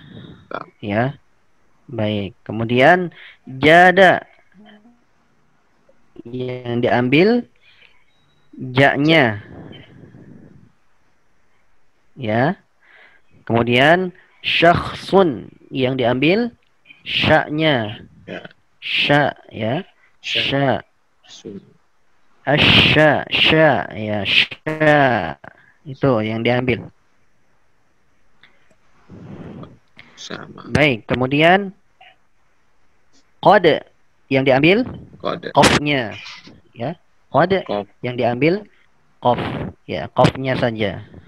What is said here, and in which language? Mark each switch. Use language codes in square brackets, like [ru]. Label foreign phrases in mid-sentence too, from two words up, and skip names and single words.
[id] Ya. Baik. Kemudian jada yang diambil ja-nya. Ya. Kemudian syakhsun yang diambil sya-nya. Sya ya. Sya. Asya, sya ya, sya. Itu yang diambil. Sama. Baik, kemudian qad yang diambil qafnya. Ya. Qad yang diambil qaf, ya, qafnya saja.